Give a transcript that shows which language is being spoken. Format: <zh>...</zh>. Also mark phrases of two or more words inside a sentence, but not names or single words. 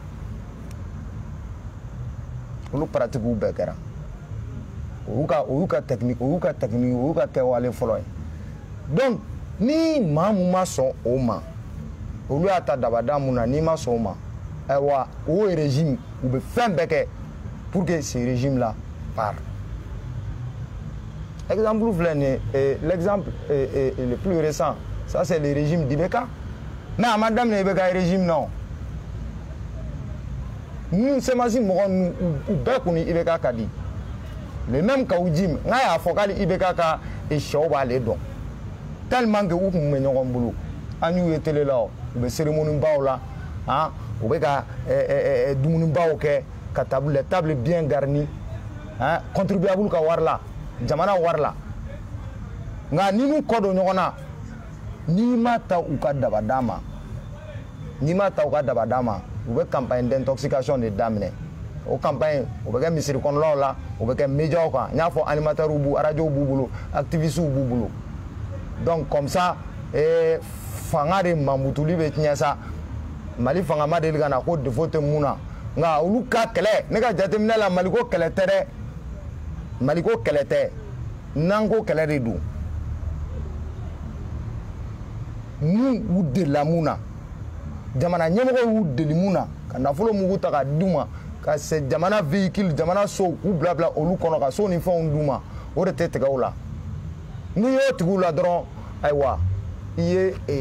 <bm>olu pratique bɛɛ kɛra o y'u ka technique o y'u ka kɛwale fɔlɔ ye donc ni maa mun ma sɔn o ma olu y'a ta dabada mun na n'i ma sɔn o ma ayiwa o régime u bɛ fɛn bɛɛ kɛ</bm> <fr>pour que ce régime là parte.</fr> <bm>Exemple filɛ nin ye</bm> <fr>l'exemple le plus récent ça c'est le régime d'IBK mais</fr> <bm>a ma daminɛ IBK régime na o ni CEMACI mɔgɔ ninnu u bɛɛ kun ni IBK ka di</bm> <fr>le même</fr> <bm>Kawujim n k'a y'a fɔ k'ale IBK ka sɛw b'ale dɔn</bm> <fr>tellement que</fr> <bm>u kun bɛ ɲɔgɔn bolo an y'u ye télé la u bɛ cérémonie baw la u bɛ ka dumuni baw kɛ ka</bm> <fr>table bien garnie contribuable</fr> <bm>ka wari la jamana wari la nka ni n'u kɔ don ɲɔgɔn na n'i ma ta u ka daba d'a ma u bɛ</bm> <fr>campagne d'intoxication</fr> <bm>de daminɛ o campagne o bɛ kɛ misiri kɔnɔlaw la o bɛ kɛ médiaw kan n y'a fɔ animateurs b'u radio b'u bolo activistes b'u bolo</bm> <fr>donc comme ça</fr> <bm>fanga de mamutuli bɛ tiɲɛ sa Mali fanga ma deli ka na ko défaut tɛ mun na nka olu ka kɛlɛ ne ka jateminɛ la Mali ko kɛlɛ tɛ dɛ Mali ko kɛlɛ tɛ n'an ko kɛlɛ de don mun u delila mun na jamana ɲɛmɔgɔw y'u deli mun na ka nafolo mugu ta ka d'u ma ka se jamana véhicule jamana so k'u bila olu kɔnɔ ka so ni fɛnw d'u ma o de tɛ tigɛ u la n'i y'o tigi u la dɔrɔn ayiwa i</bm>